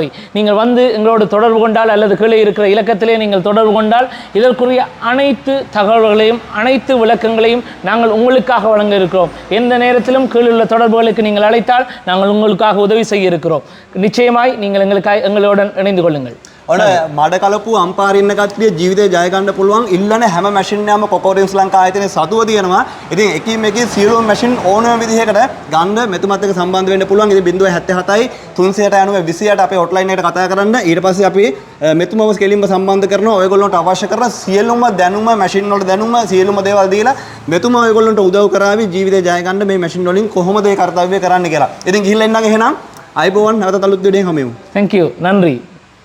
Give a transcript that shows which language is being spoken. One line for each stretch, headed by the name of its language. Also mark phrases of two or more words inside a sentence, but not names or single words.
Tamil: நீங்கள் வந்து எங்களோடு தொடர்பு கொண்டால் அல்லது கீழே இருக்கிற இலக்கத்திலே நீங்கள் தொடர்பு கொண்டால் இதற்குரிய அனைத்து தகவல்களையும் அனைத்து விளக்கங்களையும் நாங்கள் உங்களுக்காக வழங்க இருக்கிறோம். எந்த நேரத்திலும் கீழுள்ள தொடர்புகளுக்கு நீங்கள் அழைத்தால் நாங்கள் உங்களுக்காக உதவி செய்ய இருக்கிறோம். நிச்சயமாய் நீங்கள் எங்களுடன் இணைந்து கொள்ளுங்கள்.
Sinhala: ඔන්න මඩ කලපුව අම්පාරේ ඉන්න කට්ටිය ජීවිතේ ජය ගන්න පුළුවන්. ඉල්ලන හැම මැෂින් එකම කොකෝරියම් ශ්‍රී ලංකා ආයතනයේ සතුව තියෙනවා. ඉතින් එකින් එකේ සියලුම මැෂින් ඕනම විදිහකට ගන්න මෙතුමත් එක්ක සම්බන්ධ වෙන්න පුළුවන්. ඉතින් 077යි 390 28 අපේ හොට්ලයින් එකට කතා කරන්න. ඊට පස්සේ අපි මෙතුමව කෙලින්ම සම්බන්ධ කරනවා. ඔයගොල්ලන්ට අවශ්‍ය කරන සියලුම දැනුම, මැෂින් වල දැනුම, සියලුම දේවල් දීලා මෙතුමා ඔයගොල්ලන්ට උදව් කරાવી ජීවිතේ ජය ගන්න මේ මැෂින් වලින් කොහොමද ඒ කාර්යය කරන්න කියලා. ඉතින් ගිහිල්ලා එන්නගේ එහෙනම් අයිබෝවන් නැවත අලුත් වීඩියෝකින් හමු වෙමු.
English: Thank you.
Tamil: நன்றி.